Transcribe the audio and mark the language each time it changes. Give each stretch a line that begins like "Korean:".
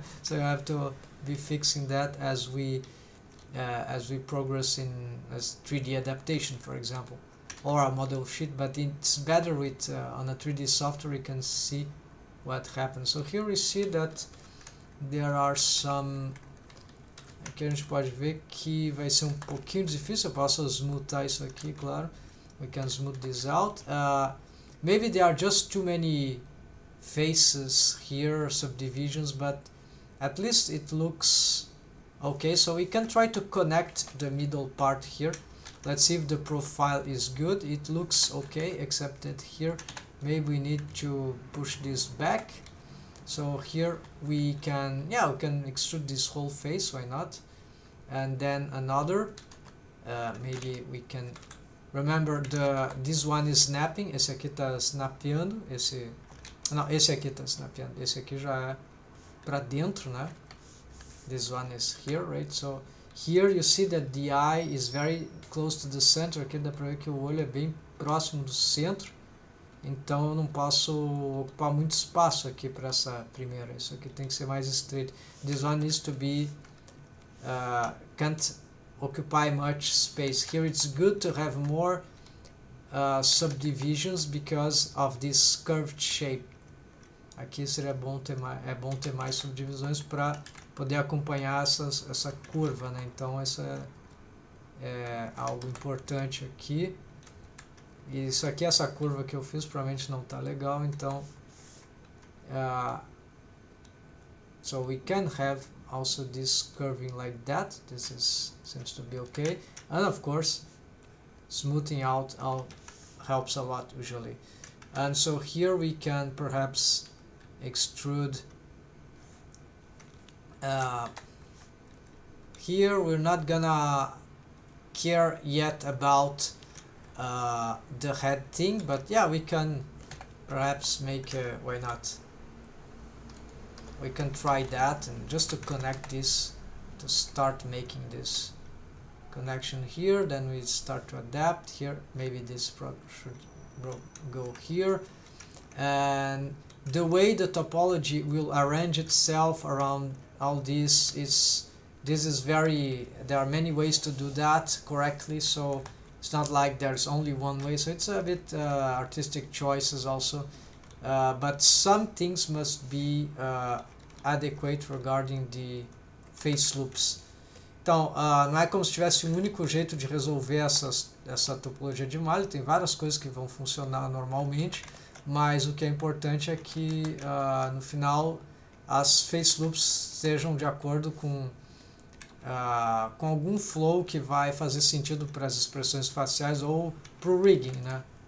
English: So you have to be fixing that as we progress in 3D adaptation, for example, or a model sheet. But it's better with on a 3D software you can see what happens. So here we see that there are some.
Portuguese: Aqui a gente pode ver que vai ser pouquinho difícil. Eu posso smoother isso aqui, claro.
English: We can smooth this out. Maybe there are just too many faces here, subdivisions, but at least it looks okay. So we can try to connect the middle part here. Let's see if the profile is good. It looks okay, except that here maybe we need to push this back. So here we can, yeah, we can extrude this whole face, why not? And then another, maybe we can remember this one is snapping.
Portuguese: Esse aqui tá snapeando, esse aqui tá snapeando. Esse aqui já é para dentro, né?
English: This one is here, right? So here you see that the eye is very close to the center.
Portuguese: Aqui dá para ver que o olho é bem próximo do centro. Então eu não posso ocupar muito espaço aqui para essa primeira. Isso aqui tem que ser mais estreito.
English: This one needs to be can't occupy much space. Here it's good to have more subdivisions because of this curved shape.
Portuguese: Aqui seria bom ter mais subdivisões para poder acompanhar essa curva, né? Então essa é algo importante aqui. E isso aqui, essa curva que eu fiz, provavelmente não está legal, então
English: so we can have also this curving like that. This seems to be okay, and of course smoothing out helps a lot usually. And so here we can perhaps extrude here we're not gonna care yet about the head thing, but yeah, we can perhaps make why not, we can try that, and just to connect this, to start making this connection here, then we start to adapt here. Maybe this should go here, and the way the topology will arrange itself around all this is very, there are many ways to do that correctly, so it's not like there's only one way, so it's a bit artistic choices also, but some things must be adequate regarding the face loops.
Portuguese: Então, não é como se tivesse um único jeito de resolver essa topologia de malha, tem várias coisas que vão funcionar normalmente, mas o que é importante é que no final as face loops sejam de acordo com algum flow que vai fazer sentido para as expressões faciais ou para o rigging, né?